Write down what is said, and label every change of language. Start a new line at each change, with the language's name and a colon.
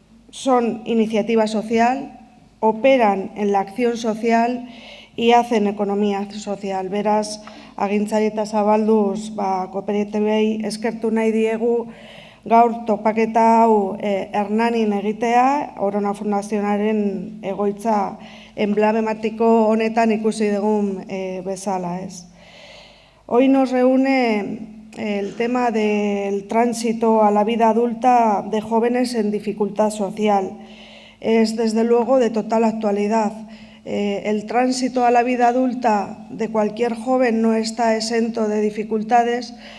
Spanish: Son iniciativa social, operan en la acción social y hacen economía social.
Basque: Beraz, Agintzari eta Zabalduz kooperatibei eskertu nahi diegu gaur topaketa hau Hernanin egitea, Orona Fundazionaren egoitza emblematiko honetan ikusi dugun bezala.
Spanish: Hoy nos reúne el tema del tránsito a la vida adulta de jóvenes en dificultad social. Es desde luego de total actualidad. El tránsito a la vida adulta de cualquier joven no está exento de dificultades.